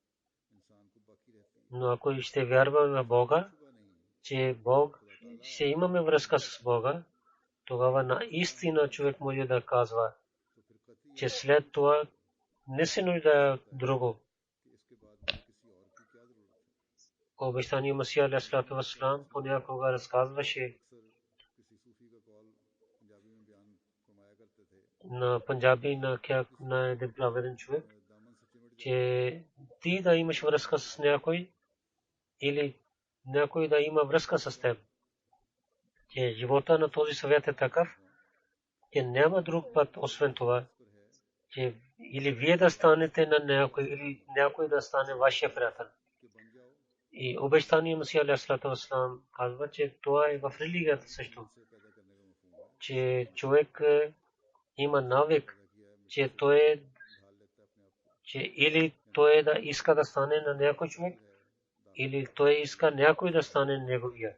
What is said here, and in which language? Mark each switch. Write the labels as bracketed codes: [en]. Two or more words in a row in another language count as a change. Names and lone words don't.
[bg] Но ако ще вярва на Бога, че Бог, ще имаме връзка с Бога, тогава наистина човек може да казва, че след това не се нуждае от друго. Обещания Масия [ar] عليه السلام [bg] понякога разказваше на панджаби на един праведен човек, че ти да имаш връзка с някой или някой да има връзка с теб. Че живота на този свят е такъв, че няма друг път освен това, че или вие да станете на някой, или някой да стане вашия приятел. И обещания Масия [ar] عليه السلام [bg] казва, че това е в религията също. Че човек има навик, че или той да иска да стане на някой човек, или той иска някой да стане неговия.